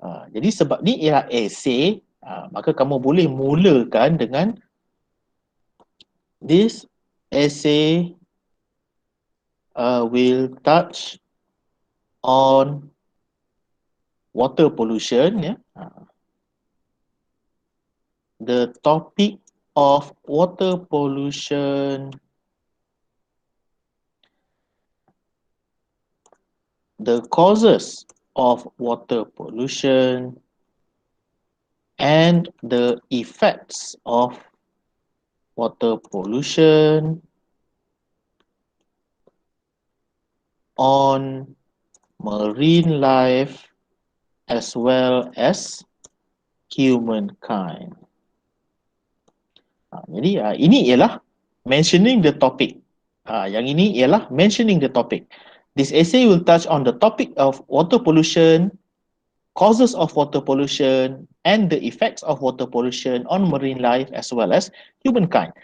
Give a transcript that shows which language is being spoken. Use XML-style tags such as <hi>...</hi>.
<ms>Jadi sebab ni ialah essay, maka kamu boleh mulakan dengan</ms> <en>this essay will touch on water pollution</en> <ms>ya.</ms> <en>The topic of water pollution, the causes of water pollution, and the effects of water pollution on marine life as well as humankind.</en> <ms>Jadi ini ialah</ms> <en>mentioning the topic.</en> <ms>Yang ini ialah mentioning the topic.</ms> <en>This essay will touch on the topic of water pollution, causes of water pollution, and the effects of water pollution on marine life as well as humankind.</en>